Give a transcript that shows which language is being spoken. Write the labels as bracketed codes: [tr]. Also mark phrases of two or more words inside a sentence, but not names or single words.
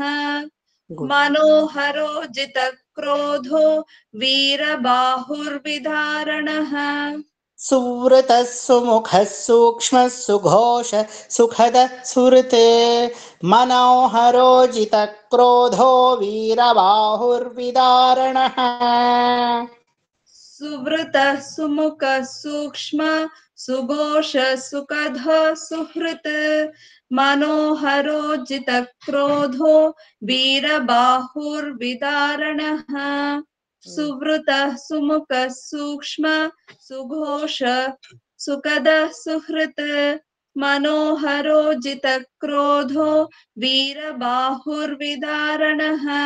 [sa] मनोहरो जित क्रोधो वीरबाहुर्विदारणः. सुवृत सुमुख सूक्ष्म सुघोष सुखद सुहृत्. मनोहरो जित क्रोधो वीरबाहुर्विदारणः. सुवृतः सुमुखः सूक्ष्म सुघोष सुखद सुहृत् मनोहरो जितक्रोधो वीरबाहुर्विदारणः सुवृतः सुमुखः सूक्ष्म सुघोष सुखद सुहृत् मनोहरो जितक्रोधो वीरबाहुर्विदारणः